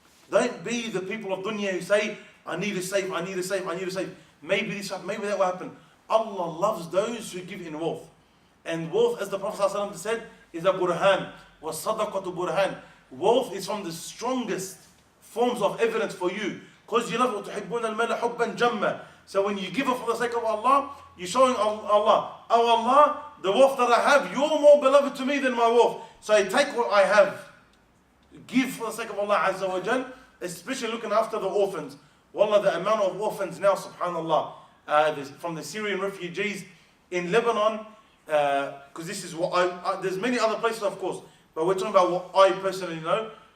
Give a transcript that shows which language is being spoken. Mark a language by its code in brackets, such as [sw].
[en] Don't be the people of dunya who say, I need to save, I need to save, I need to save. Maybe that will happen. Allah loves those who give in wealth. And wealth, as the Prophet ﷺ said, is a burhan. [ar] وَالصَّدَقَةُ [en] burhan. Wealth is from the strongest forms of evidence for you. Because you love [ar] وَتُحِبُّونَ الْمَالَ حُبًّا جَمًّا. [en] So when you give it for the sake of Allah, you're showing Allah, oh Allah, the wealth that I have, you're more beloved to me than my wealth. So I take what I have. Give for the sake of Allah Azza wa Jal, especially looking after the orphans. Wallah, the amount of orphans now, subhanallah, from the Syrian refugees in Lebanon, because this is what there's many other places of course, but we're talking about what I personally know.